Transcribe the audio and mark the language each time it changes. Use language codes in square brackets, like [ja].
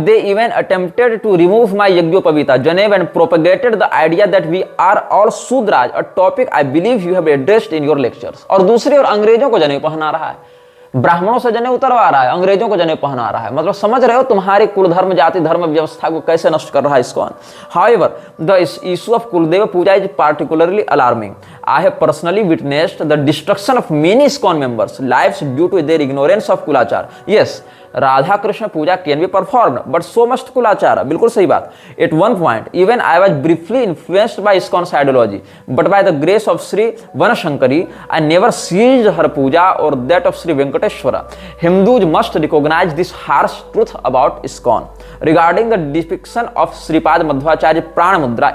[en] They even attempted to remove my yajnopavita janeu and propagated the idea that we are all Shudras, a topic I believe you have addressed in your lectures. [hi] और दूसरी ओर अंग्रेजों को जनेऊ पहना रहा है, ब्राह्मणों से जनेऊ उतरवा रहा है, अंग्रेजों को जनेऊ पहना रहा है। मतलब समझ रहे हो तुम्हारी कुल धर्म जाति धर्म व्यवस्था को कैसे नष्ट कर रहा है ISKCON. [en] However, the issue of Kuldeva Puja is particularly alarming. I have personally witnessed the destruction of many ISKCON members' lives due to their ignorance of Kulachar. Yes, Radha Krishna puja can be performed but so must Kulachar. [hi] बिल्कुल सही बात। [en] At one point even I was briefly influenced by ISKCON's ideology but by the grace of Shri Vanashankari I never ceased her puja और that of Shri Venkateshwara. Hindus must recognise this harsh truth about ISKCON regarding the depiction of Shripad Madhvacharya prana mudra.